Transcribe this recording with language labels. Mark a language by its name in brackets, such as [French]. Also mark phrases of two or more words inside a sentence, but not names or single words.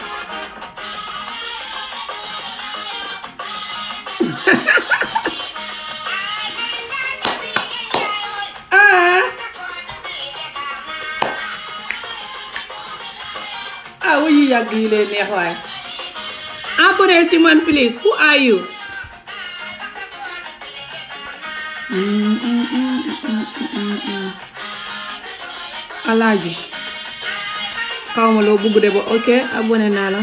[Wolof] wuyu yàgg yi leen neex waaye. abonné si man [English] please. Who are you? [Wolof] Alaaji xawma loo bugg de ba ok abonné naa la.